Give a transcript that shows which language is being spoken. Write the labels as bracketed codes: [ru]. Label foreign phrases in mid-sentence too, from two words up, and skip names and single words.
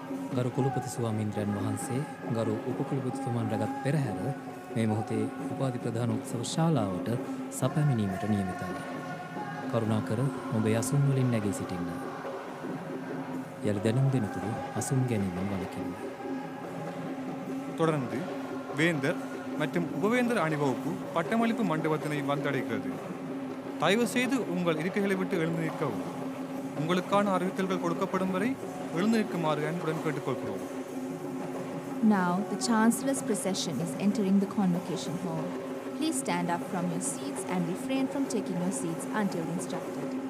[si] ගරු කුලපති ස්වාමීන්ද්‍රයන් වහන්සේ ගරු උපකුලපතිතුමන් රැගත් පෙරහැර මේ මොහොතේ උපාධි ප්‍රධාන උත්සව ශාලාවට සැපැමිණීමට නියමිතයි. කරුණාකර ඔබේ අසුන් වලින් නැගී සිටින්න. යලි දැනුම් දෙනතුරු අසුන් ගැනීමෙන් වළකින්න. [ta] தொடர்ந்து வேந்தர் மற்றும் உபவேந்தர் அணிவகுப்பு பட்டமளிப்பு மண்டபத்தினை வந்தடைகிறது. தயவு செய்து உங்கள் இருக்கைகளை விட்டு எழுந்து நிற்கவும். உங்களுக்கான அறிவித்தல்கள் கொடுக்கப்படும் வரை எழுந்து நிற்குமாறு அன்புடன் கேட்டுக்கொள்கிறோம். [en] Now, the Chancellor's procession is entering the convocation hall. Please stand up from your seats and refrain from taking your seats until instructed.